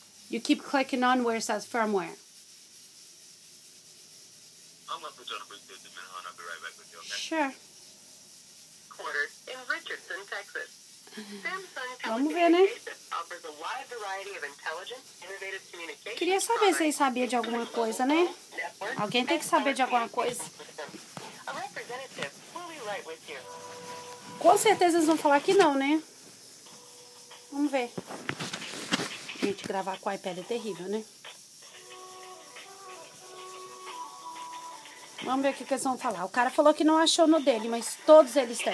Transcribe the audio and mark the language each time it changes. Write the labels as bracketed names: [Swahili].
[English] You keep clicking on where it says firmware. I'm going to put you on a brief 50 minute hold. I'll be right back with you, okay? Sure. Quarters in Richardson, Texas. Samsung [Portuguese] Vamos ver, né? [English] offers a wide variety of intelligent, innovative communication. [Portuguese] Queria saber se eles sabiam de alguma coisa, né? Alguém tem que saber de alguma coisa. [English] A representative will be right with you. [Portuguese] Com certeza eles vão falar que não, né? Vamos ver. Gente, gravar com o iPad é terrível, né? Vamos ver o que eles vão falar. O cara falou que não achou no dele, mas todos eles têm.